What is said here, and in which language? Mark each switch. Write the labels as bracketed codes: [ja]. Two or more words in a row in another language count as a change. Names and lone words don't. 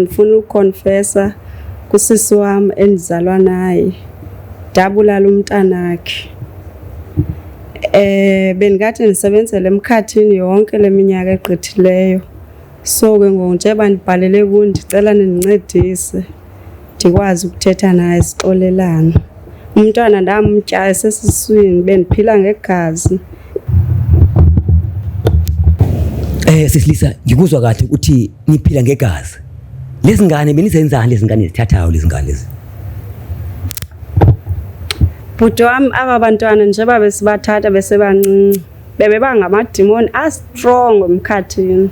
[xh] Ndifuna ukukonfesa kusisi wam endizalwa naye, ndabulala umntanakhe. Bendikade ndisebenzela emkhathini yonke le minyaka egqithileyo, so ke ngoku njengoba ndibhalele kuyo ndicela nindincedise ndikwazi ukuthetha naye sixolelane. Umntwana ndamtya esesiswini, bendiphila ngegazi. [zu] Sisilisa, ngikuzwa kahle ukuthi niphila ngegazi. Lezi ngane benizenzani lezi ngane zithathayo lezi ngane lezi? [xh] Bhuti wami, aba bantwana njengoba besibathatha besebancinci bebebangamadimoni astrong emkhathini.